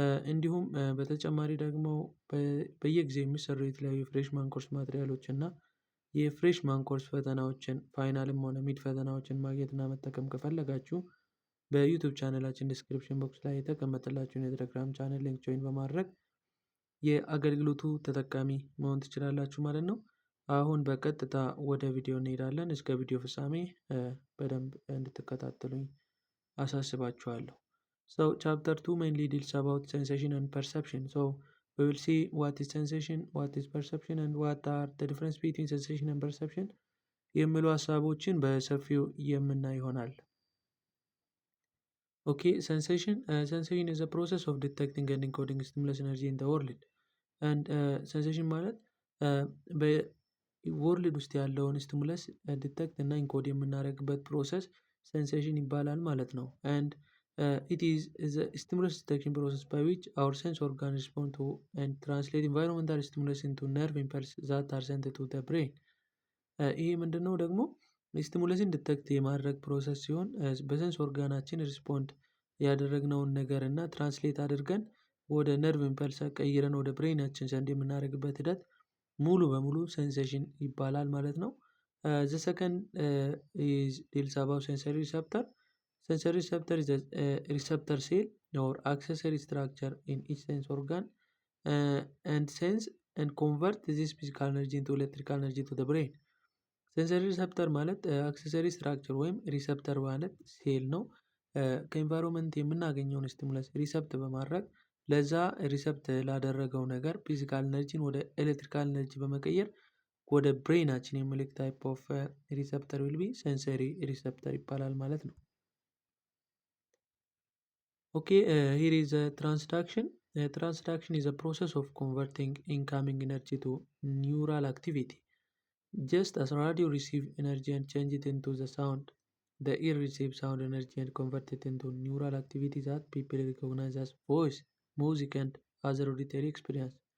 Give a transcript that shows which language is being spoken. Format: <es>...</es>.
<am>እንዲሁም በተጨማሪ ደግሞ በየጊዜው የሚሰሩ የተለያዩ ፍሬሽማን ኮርስ ማቴሪያሎች እና የፍሬሽማን ኮርስ ፈተናዎችን ፋይናልም ሆነ ሚድ ፈተናዎችን ማግኘት እና መጠቀም ከፈለጋችሁ በዩቲዩብ ቻናላችን ዲስክሪፕሽን ቦክስ ላይ የተቀመጠላችሁን የቴሌግራም ቻናል ሊንክ ጆይን በማድረግ የአገልግሎቱ ተጠቃሚ መሆን ትችላላችሁ ማለት ነው። አሁን በቀጥታ ወደ ቪዲዮ እንሄዳለን። እስከ ቪዲዮ ፍጻሜ በደንብ እንድትከታተሉኝ አሳስባችኋለሁ።</am> <en>So chapter 2 mainly deals about sensation and perception. So we will see what is sensation, what is perception, and what are the difference between sensation and perception</en> <am>የሚሉ ሀሳቦችን በሰፊው የምናይ ይሆናል።</am> <en>Okay, sensation is a process of detecting and encoding stimulus energy in the world. And sensation</en> <am>ማለት በወርልድ ውስጥ ያለውን ስቲሙለስ ዲቴክት እና ኢንኮድ የምናደርግበት ፕሮሰስ ሴንሴሽን ይባላል ማለት ነው።</am> <en>and it is the stimulus detection process by which our sense organs respond to and translate environmental stimulus into nerve impulses that are sent to the brain.</en> <am>ይሄ ምንድነው ደግሞ ስቲሙለስን ዲቴክት የማድረግ ፕሮሰስ ሲሆን በሰንስ ኦርጋናችን ሪስፖንድ ያደረግነውን ነገር እና ትራንስሌት አድርገን ወደ ነርቭ ኢምፐልስ ቀይረን ወደ ብሬናችን ዘንድ የምናደርግበት ሂደት ሙሉ በሙሉ ሴንሴሽን ይባላል ማለት ነው።</am> <en>the second is deals about sensory receptor. Sensory receptor is a receptor cell or accessory structure in each sense organ and sense and convert this physical energy into electrical energy to the brain.</en> <am>ሴንሰሪ ሪሰፕተር ማለት አክሰሰሪ ስትራክቸር ወይም ሪሰፕተር ማለት ሴል ነው። ከኢንቫይሮንመንት የምናገኘውን ስቲሙለስ ሪሰፕት በማድረግ ለዛ ሪሰፕት ላደረገው ነገር ፊዚካል ኤነርጂን ወደ ኤሌክትሪካል ኤነርጂ በመቀየር ወደ ብሬናችን የሚልክ</am> <en>ታይፕ ኦፍ ሪሰፕተር ዊል ቢ</en> <am>ሴንሰሪ ሪሰፕተር ይባላል ማለት ነው።</am> <en>Okay, here is a transduction. Transduction is a process of converting incoming energy to neural activity. Just as radio receives energy and change it into the sound, the ear receives sound energy and convert it into neural activity that people recognize as voice, music, and other auditory experience.</en>